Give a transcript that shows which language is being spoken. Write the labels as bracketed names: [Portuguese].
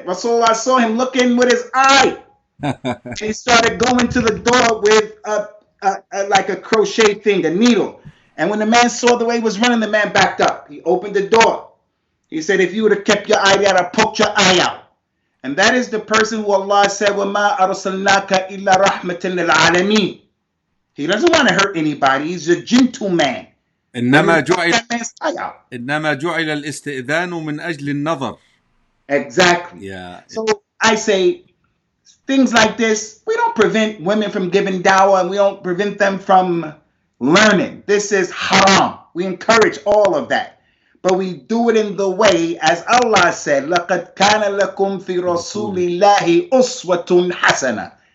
[English] Rasulullah saw him looking with his eye. He started going to the door with like a crochet thing, a needle. And when the man saw the way he was running, the man backed up. He opened the door. He said, if you would have kept your eye there, I'd have poked your eye out. And that is the person who Allah said, [Arabic] وَمَا أَرْسَلْنَاكَ إِلَّا رَحْمَةً لِلْعَالَمِينَ. [English] He doesn't want to hurt anybody. He's a gentleman. [Arabic] إنما جعل الاستئذان من أجل النظر. [English] Exactly. Yeah. So I say things like this, we don't prevent women from giving dawah and we don't prevent them from learning. This is haram. We encourage all of that. But we do it in the way, as Allah said, [Arabic] لَقَدْ كَانَ لَكُمْ فِي رَسُولِ اللَّهِ أُسْوَةٌ حَسَنَةٌ.